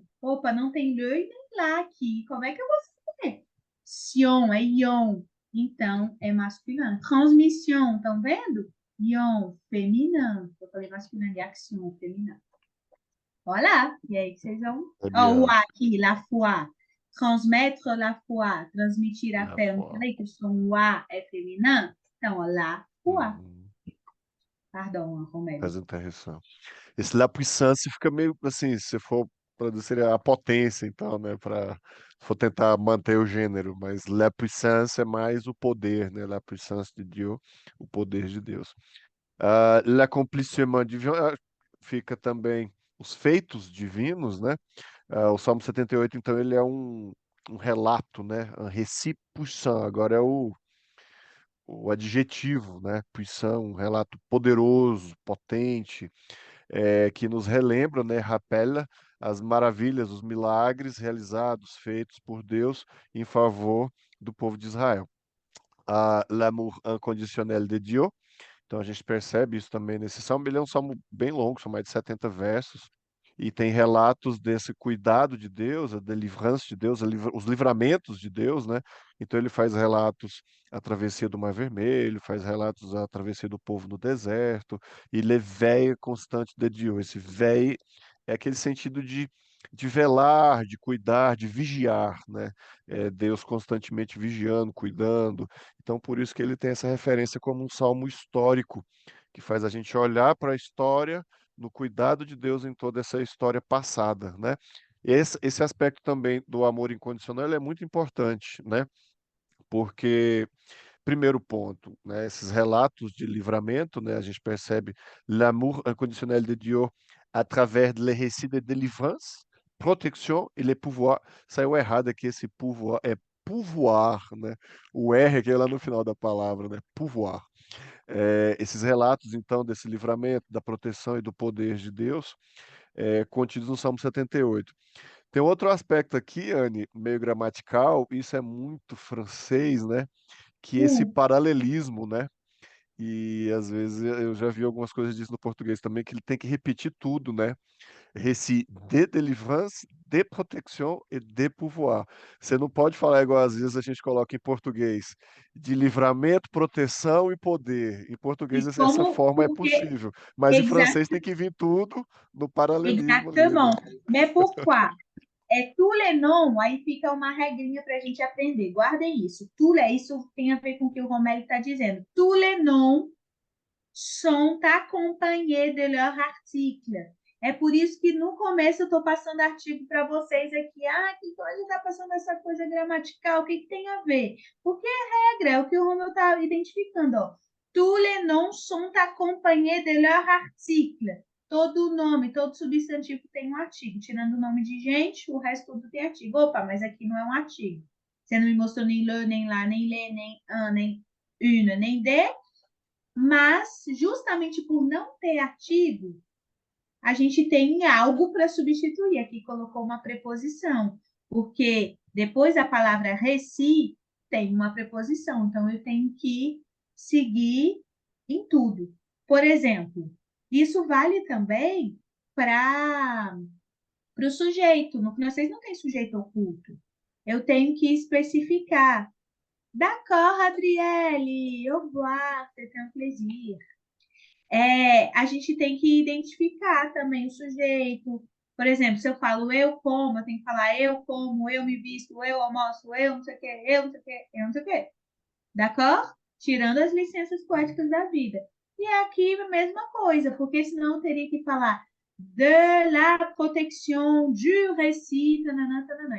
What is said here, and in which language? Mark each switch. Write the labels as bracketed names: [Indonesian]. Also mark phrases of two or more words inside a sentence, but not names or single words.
[Portuguese] Opa, não tem le e nem lá aqui. Como é que eu vou saber? Sion é ion. Então, é masculino. Transmission, estão vendo? Ion, feminino. Eu falei masculino de action, feminino. Voilà. E aí vocês vão... Très Ó, o bien. A aqui, [French] la foi. Transmettre la foi. [Portuguese] Transmitir a La fé. Eu não foi. falei que o som o A é feminino? Então, ó, [French] la foi. [Portuguese] Uhum. Pardon, Romero. [French] Très intéressant. [Portuguese] Esse [French] La Puissance [Portuguese] fica meio assim, se for traduzir a potência, então, né, para for tentar manter o gênero, mas [French] La Puissance [Portuguese] é mais o poder, né, [French] La Puissance de Dieu, [Portuguese] o poder de Deus. [French] L'accomplissement divin [Portuguese] fica também os feitos divinos, né? O Salmo 78, então, ele é um relato, né? [French] Un récit puissant, [Portuguese] agora é o adjetivo, né? Puissant, um relato poderoso, potente, que nos relembra, né? Rappelle as maravilhas, os milagres realizados, feitos por Deus em favor do povo de Israel. [French] L'amour inconditionnel de Dieu, [Portuguese] então a gente percebe isso também nesse salmo. Ele é um salmo bem longo, são mais de 70 versos, e tem relatos desse cuidado de Deus, a delivrance de Deus, os livramentos de Deus, né? Então ele faz relatos a travessia do Mar Vermelho, faz relatos a travessia do povo no deserto, e [French] le veille constante de Dieu. [Portuguese] Esse veille é aquele sentido de velar, de cuidar, de vigiar, né? Deus constantemente vigiando, cuidando. Então, por isso que ele tem essa referência como um salmo histórico, que faz a gente olhar para a história, no cuidado de Deus em toda essa história passada, né? Esse aspecto também do amor incondicional ele é muito importante, né? Porque, primeiro ponto, né, esses relatos de livramento, né, a gente percebe [French] l'amour inconditionnel de Dieu à travers les récits de délivrance, protection [Portuguese] e [French] le pouvoir. [Portuguese] Saiu errado aqui esse pouvoir, é pouvoir, né? O R que é lá no final da palavra, né? Pouvoir. Esses relatos, então, desse livramento, da proteção e do poder de Deus, contidos no Salmo 78. Tem outro aspecto aqui, Anne, meio gramatical, isso é muito francês, né? Que esse Hum. paralelismo, né? E às vezes eu já vi algumas coisas disso no português também, que ele tem que repetir tudo, né? [French] Récit de délivrance, de protection e de pouvoir. [Portuguese] Você não pode falar igual às vezes a gente coloca em português, de livramento, proteção e poder. Em E português essa como, forma é porque, possível, mas em exa- francês tem que vir tudo no paralelismo ali, né? [French] exactement. Mais pourquoi? É tous les noms, [Portuguese] aí fica uma regrinha para a gente aprender. Guardem isso. Isso tem a ver com o que o Romero está dizendo. [French] Tous les noms sont accompagnés de leur article. [Portuguese] É por isso que no começo eu estou passando artigo para vocês aqui. Ah, que coisa está passando essa coisa gramatical? O que, que tem a ver? Porque é regra, é o que o Romeu está identificando. Ó. [French] Tous les noms sont accompagnés de leur article. [Portuguese] Todo nome, todo substantivo tem um artigo. Tirando o nome de gente, o resto tudo tem artigo. Opa, mas aqui não é um artigo. Você não me mostrou nem le, nem lá, nem lê, nem un, nem une, nem de. Mas, justamente por não ter artigo, a gente tem algo para substituir. Aqui colocou uma preposição, porque depois da palavra reci tem uma preposição, então eu tenho que seguir em tudo. Por exemplo, isso vale também para o sujeito. No francês não tem sujeito oculto. Eu tenho que especificar. [French] D'accord, Adriele, au revoir, c'était un plaisir. [Portuguese] A gente tem que identificar também o sujeito. Por exemplo, se eu falo eu como, eu tenho que falar eu como, eu me visto, eu almoço, eu não sei o quê, eu não sei o quê, eu não sei o quê. D'accord? Tirando as licenças poéticas da vida. E aqui a mesma coisa, porque senão eu teria que falar [French] de la protection, du récit, tananã, tananã.